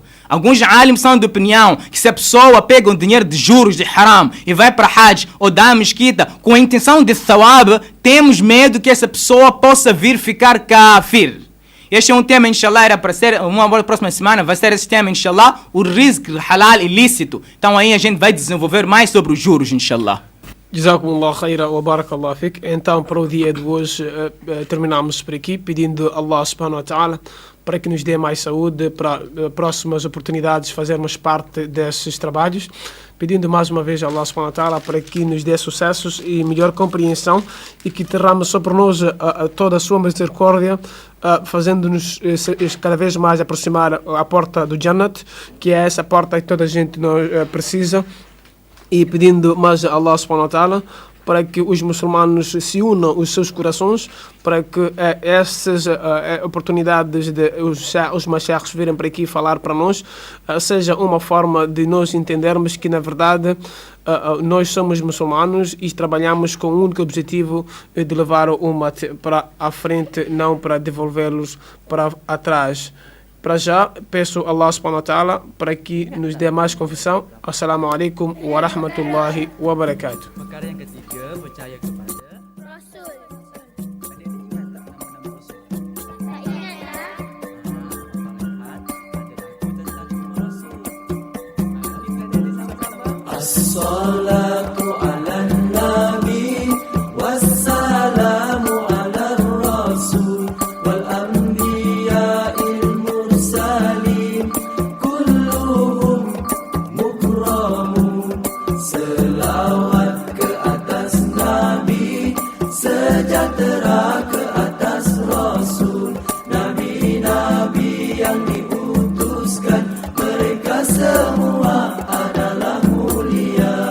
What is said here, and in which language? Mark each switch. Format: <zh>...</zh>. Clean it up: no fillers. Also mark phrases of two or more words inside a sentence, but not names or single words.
<pt>Alguns alims são de opinião que se a pessoa pega um dinheiro de juros, de haram, e vai para hajj ou dá a mesquita com a intenção de thawab, temos medo que essa pessoa possa vir ficar kafir. Este é um tema, inshallah, era para ser, uma próxima semana vai ser esse tema, inshallah, o</pt> <ar>رزق حلال</ar> <pt>ilícito. Então aí a gente vai desenvolver mais sobre os juros, inshallah.</pt> <ar>جزاكم الله خيرا وبارك الله فيكم.</ar> <pt>Então, para o dia de hoje, terminamos por aqui, pedindo a Allah</pt> <ar>سبحانه وتعالى</ar> <pt>para que nos dê mais saúde, para próximas oportunidades fazermos parte desses trabalhos, pedindo mais uma vez a Allah</pt> <ar>سبحانه وتعالى</ar> <pt>para que nos dê sucessos e melhor compreensão, e que derrame sobre nós toda a sua misericórdia, fazendo-nos cada vez mais aproximar à porta do Jannat, que é essa porta que toda a gente precisa, e pedindo mais a Allah</pt> <ar>سبحانه وتعالى</ar> <pt>para que os muçulmanos se unam os seus corações, para que essas oportunidades de os mashaykhs virem para aqui falar para nós seja uma forma de nós entendermos que, na verdade, nós somos muçulmanos e trabalhamos com o único objetivo de levar o ummah para a frente, não para devolvê-los para atrás. Para já, peço a Allah</pt> <ar>سبحانه وتعالى</ar> <pt>para que nos dê mais confissão.</pt> <ar>السلام عليكم ورحمة الله وبركاته. الصلاة على النبي والسلام على الرسول والأنبياء المرسلين كلهم مكرمون.</ar> <ms>Selawat ke atas nabi, sejahtera ke atas rasul, nabi-nabi yang diutuskan, mereka semua adalah mulia.</ms>